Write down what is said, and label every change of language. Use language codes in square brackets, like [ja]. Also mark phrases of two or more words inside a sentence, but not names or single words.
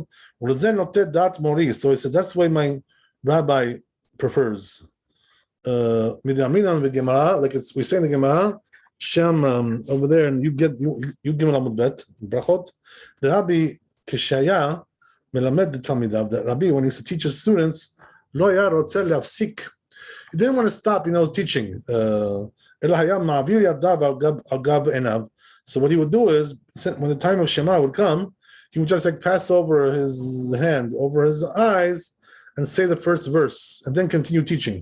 [en] So he said, that's the way my rabbi prefers. Like we say in the Gemara, Shem over there, and you give him a bet, brachot. The Rabbi Kishaya melamed the Talmidav. That Rabbi, when he used to teach his students, [he] lo ya rotzer le'afsik. [en] He didn't want to stop, teaching. So what he would do is, when the time of Shema would come, he would just pass over his hand, over his eyes, and say the first verse, and then continue teaching.